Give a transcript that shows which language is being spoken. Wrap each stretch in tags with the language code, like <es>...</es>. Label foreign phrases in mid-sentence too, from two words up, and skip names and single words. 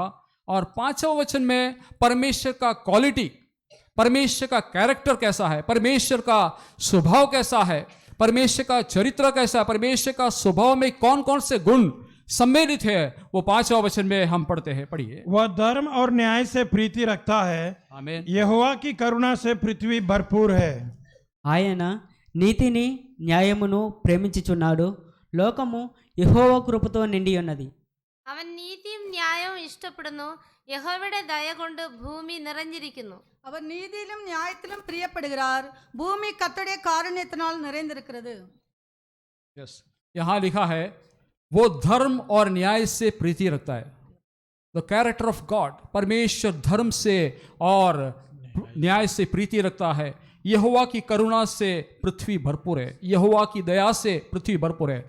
<hi>और 5वां वचन में परमेश्वर का क्वालिटी, परमेश्वर का कैरेक्टर कैसा है, परमेश्वर का स्वभाव कैसा है, परमेश्वर का चरित्र कैसा है, परमेश्वर का स्वभाव में कौन कौन से गुण सम्मिलित है, वो 5वां वचन में हम पढ़ते हैं। पढ़िए। वह धर्म और न्याय से प्रीति रखता है, आमीन। यहोवा की करुणा से पृथ्वी भरपूर है।</hi> <te>ఆయన నీతిని న్యాయమును ప్రేమించుచున్నాడు, లోకము యెహోవా కృపతో నిండి ఉన్నది.</te> <ml>അവൻ നീതിയും ന്യായവും ഇഷ്ടപ്പെടുന്നു, യഹോവയുടെ ദയ കൊണ്ട് ഭൂമി നിറഞ്ഞിരിക്കുന്നു.</ml> <ta>அவர் நீதியிலும் நியாயத்திலும் பிரியப்படுகிறார், பூமி கர்த்தருடைய காருண்யத்தினால் நிறைந்திருக்கிறது.</ta> <hi>यस, यहाँ लिखा है वो धर्म और न्याय से प्रीति रखता है।</hi> <en>the character of God,</en> <hi>परमेश्वर धर्म से और न्याय से प्रीति रखता है। यहोवा की करुणा से पृथ्वी भरपूर है, यहोवा की दया से पृथ्वी भरपूर है।</hi>